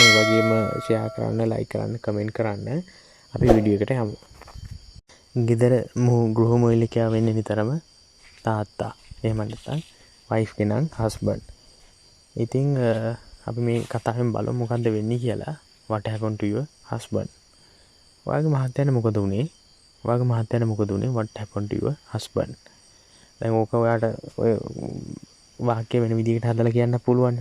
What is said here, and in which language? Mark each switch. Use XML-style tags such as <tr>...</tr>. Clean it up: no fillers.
<si>ඒ වගේම share කරන්න, like කරන්න, comment කරන්න. අපි වීඩියෝ එකට යමු. ගෙදර ගෘහ මූලිකයා වෙන්නේ නිතරම තාත්තා. එහෙම නැත්නම් wife කෙනන් husband. ඉතින් අපි මේ කතාවෙන් බලමු මොකද්ද වෙන්නේ කියලා.</si> <en>What happened to your husband?</en> <si>ඔයාගේ මහත්තයාට මොකද වුනේ? ඔයාගේ මහත්තයාට මොකද වුනේ?</si> <en>What happened to your husband?</en> <si>දැන් ඕක ඔයාට ඔය වාක්‍ය වෙන විදිහකට හදලා කියන්න පුළුවන්.</si>